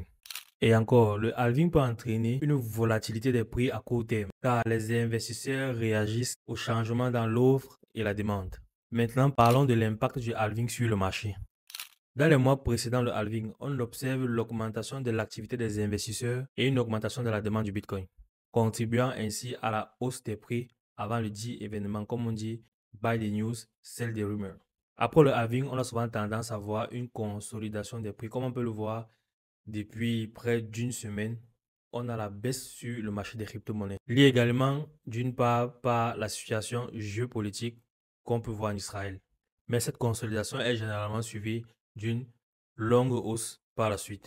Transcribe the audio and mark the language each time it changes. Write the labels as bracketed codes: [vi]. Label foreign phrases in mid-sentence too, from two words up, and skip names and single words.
[fr] Et encore, le halving peut entraîner une volatilité des prix à court terme, car les investisseurs réagissent aux changements dans l'offre et la demande. Maintenant, parlons de l'impact du halving sur le marché. Dans les mois précédant le halving, on observe l'augmentation de l'activité des investisseurs et une augmentation de la demande du Bitcoin, contribuant ainsi à la hausse des prix avant le dit événement, comme on dit, [en] buy the news, sell the rumor. [fr] Après le halving, on a souvent tendance à voir une consolidation des prix, comme on peut le voir depuis près d'une semaine. On a la baisse sur le marché des crypto-monnaies, liée également d'une part par la situation géopolitique qu'on peut voir en Israël. Mais cette consolidation est généralement suivie d'une longue hausse par la suite.